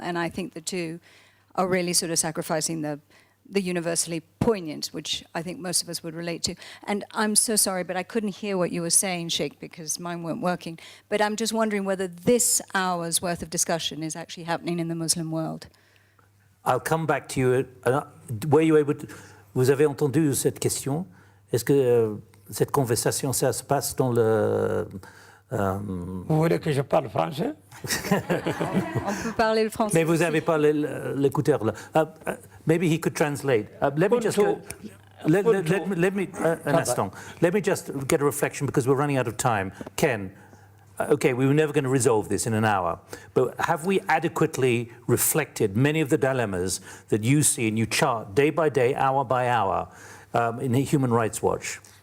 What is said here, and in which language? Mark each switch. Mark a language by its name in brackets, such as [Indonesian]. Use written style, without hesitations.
[English] And I think the two are really sort of sacrificing the universally poignant, which I think most of us would relate to. And I'm so sorry, but I couldn't hear what you were saying, Sheikh, because mine weren't working. But I'm just wondering whether this hour's worth of discussion is actually happening in the Muslim world. I'll come back to you. Were you able to, [French] vous avez entendu cette question? Est-ce que cette conversation, ça se passe dans le... Vous voulez que je parle français? On peut parler le français. Mais vous n'avez pas l'écouteur là. [English] Maybe he could translate. Let me just go, let me an instant. Let me just get a reflection because we're running out of time. Ken, okay, we were never going to resolve this in an hour, but have we adequately reflected many of the dilemmas that you see and you chart day by day, hour by hour in Human Rights Watch?